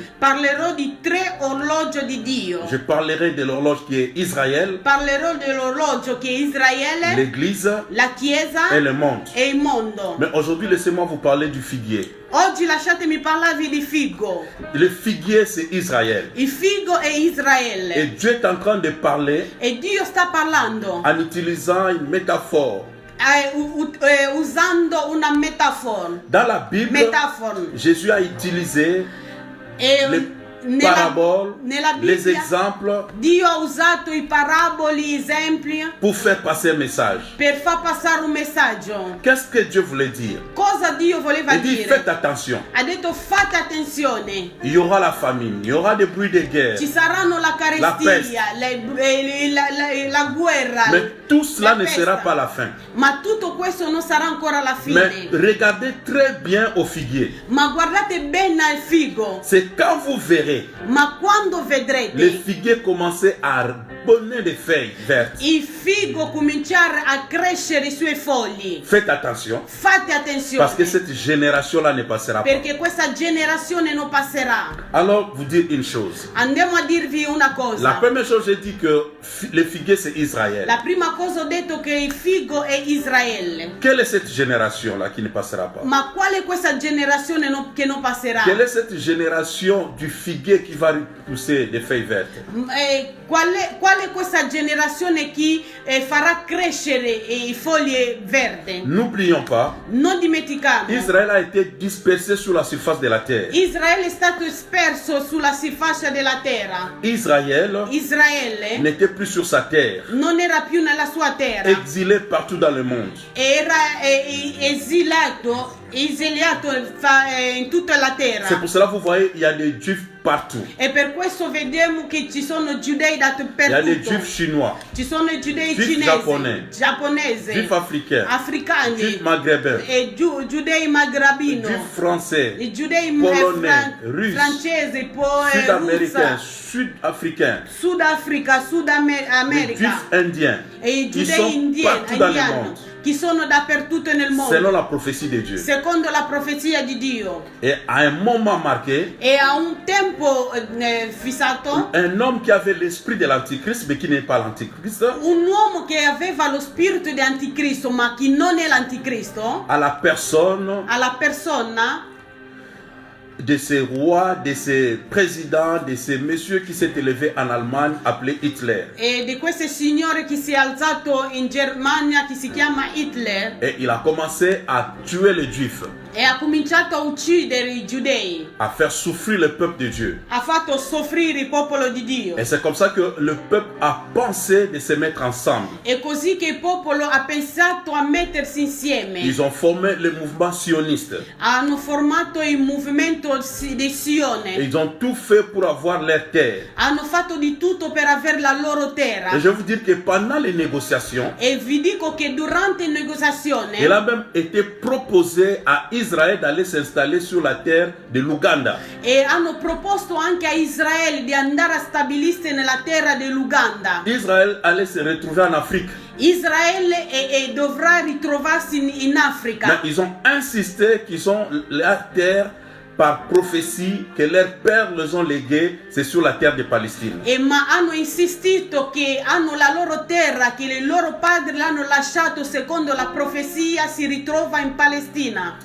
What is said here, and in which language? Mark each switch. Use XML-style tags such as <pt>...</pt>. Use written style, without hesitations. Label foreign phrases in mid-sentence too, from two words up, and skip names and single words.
<it>parlerò di 3 orologi di Dio.</it> <fr>Je parlerai de l'horloge qui est Israël,</fr> <it>Parlerò dell'orologio che è Israele,</it> <fr>l'Église</fr> <it>la Chiesa</it> <fr>et le monde.</fr> <it>e il mondo.</it> <fr>Mais aujourd'hui, laissez-moi vous parler du figuier.</fr> <it>Oggi lasciatemi parlarvi di figo.</it> <fr>Le figuier, c'est Israël.</fr> <it>Il figo è Israele.</it> <fr>Et Dieu est en train de parler</fr> <it>E Dio sta parlando</it> <fr>en utilisant une métaphore.</fr> <it>Usando una metafora.</it> <fr>Dans la Bible, Jésus a utilisé les paraboles,</fr> <it>nella</it> <fr>les</fr> <it>Bibbia,</it> <fr>exemples</fr> <it>Dio ha usato i paraboli, gli esempi</it> <fr>pour faire passer un message.</fr> <it>per far passare un messaggio.</it> <fr>Qu'est-ce que Dieu voulait dire?</fr> <it>Cosa Dio voleva</it> <fr>Il dit,</fr> <it>dire?</it> <fr>faites attention.</fr> <it>Ha detto fate attenzione.</it> <fr>Il y aura la famine, il y aura des bruits de guerre.</fr> <it>Ci saranno la carestia, la guerra.</it> <fr>Mais tout cela</fr> <it>la</it> <fr>ne</fr> <it>peste.</it> <fr>sera pas la fin.</fr> <it>Ma tutto questo non sarà ancora la</it> <fr>Mais</fr> <it>fine.</it> <fr>regardez très bien au figuier.</fr> <it>Ma guardate bene al figo.</it> <fr>C'est quand vous verrez</fr> <it>Ma quando</it> <fr>les</fr> <it>vedrete</it> <fr>figuiers commencer à donner des feuilles vertes,</fr> <it>il figo cominciare a crescere i suoi fogli,</it> <fr>faites attention.</fr> <it>fate attenzione,</it> <fr>Parce que cette génération-là ne passera pas.</fr> <it>perché questa generazione non passerà.</it> <fr>Alors, vous dire une chose.</fr> <it>Andiamo a dirvi una</it> <fr>La</fr> <it>cosa.</it> <fr>première chose, j'ai dit que le figuier, c'est Israël.</fr> <it>La prima cosa ho detto che il figo è Israele.</it> <fr>Quelle est cette génération-là qui ne passera pas?</fr> <it>Ma qual è questa generazione che non passerà?</it> <fr>Quelle est cette génération du figuier qui va pousser des feuilles vertes?</fr> <it>Qual è questa generazione che farà crescere i fogli verdi?</it> <fr>N'oublions pas,</fr> <it>Non dimentichiamo,</it> <fr>Israël a été dispersé sur la surface de la terre.</fr> <it>Israele è stato disperso sulla faccia della terra.</it> <fr>Israël</fr> <it>Israele</it> <fr>n'était plus sur sa terre,</fr> <it>non era più nella sua terra,</it> <fr>exilé partout dans le monde.</fr> <it>era esiliato in tutta la terra.</it> <fr>C'est pour cela que vous voyez, il y a des juifs partout.</fr> <it>E per questo vediamo che ci sono giudei</it> <fr>Il y a des</fr> <it>dappertutto.</it> <fr>juifs chinois,</fr> <it>Ci sono i giudei</it> <fr>juifs</fr> <it>cinesi,</it> <fr>juifs</fr> <it>giapponesi,</it> <fr>africains,</fr> <it>africani,</it> <fr>juifs maghrébins,</fr> <it>e giudei magrebino,</it> <fr>juifs français,</fr> <it>i giudei</it> <fr>polonais, russi,</fr> <it>francesi,</it> <fr>sud-américains,</fr> <it>russa,</it> <fr>sud-africains,</fr> <it>Sudafrica,</it> <fr>les</fr> <it>Sudamerica</it> <fr>juifs indiens,</fr> <it>e i</it> <fr>qui</fr> <it>giudei</it> <fr>sont partout dans le</fr> <it>indiani</it> <fr>monde,</fr> <it>che sono dappertutto nel</it> <fr>selon</fr> <it>mondo,</it> <fr>la prophétie de Dieu.</fr> <it>secondo la profezia di Dio.</it> <fr>Et à un moment marqué,</fr> <it>E a un tempo fissato,</it> <fr>un homme qui avait l'esprit de l'antichrist, mais qui n'est pas l'antichrist,</fr> <it>un uomo che aveva lo spirito di anticristo ma che non è l'anticristo,</it> <fr>à la personne</fr> <it>alla persona</it> <fr>de ces rois, de ces présidents, de ces messieurs qui s'est élevé en Allemagne, appelé Hitler.</fr> <it>e di questo signore che si è alzato in Germania che si chiama Hitler</it> <fr>Et il a commencé à tuer les juifs,</fr> <it>e ha cominciato a uccidere i giudei,</it> <fr>à faire souffrir le peuple de Dieu.</fr> <it>ha fatto soffrire il popolo di Dio.</it> <fr>Et c'est comme ça que le peuple a pensé de se mettre ensemble.</fr> <it>È così che il popolo ha pensato a mettersi insieme.</it> <fr>Ils ont formé le mouvement sioniste.</fr> <it>Hanno formato il movimento di</it> <fr>Et</fr> <it>Sione.</it> <fr>ils ont tout fait pour avoir leur terre.</fr> <it>Hanno fatto di tutto per avere la loro terra.</it> <fr>Et je vais vous dire que pendant les négociations,</fr> <it>E vi dico che durante la negoziazione</it> <fr>il a même été proposé à Israël d'aller s'installer sur la terre de l'Ouganda.</fr> <it>e hanno proposto anche a Israele di andare a stabilirsi nella terra dell'Uganda.</it> <fr>Israël allait se retrouver en Afrique.</fr> <it>Israele dovrà ritrovarsi in Africa.</it> <fr>Mais ils ont insisté qu'ils ont la terre par prophétie, que leurs pères les ont légué, c'est sur la terre de Palestine.</fr> <it>Ma hanno insistito che hanno la loro terra, che i loro padri l'hanno lasciato secondo la profezia, si ritrova in Palestina.</it>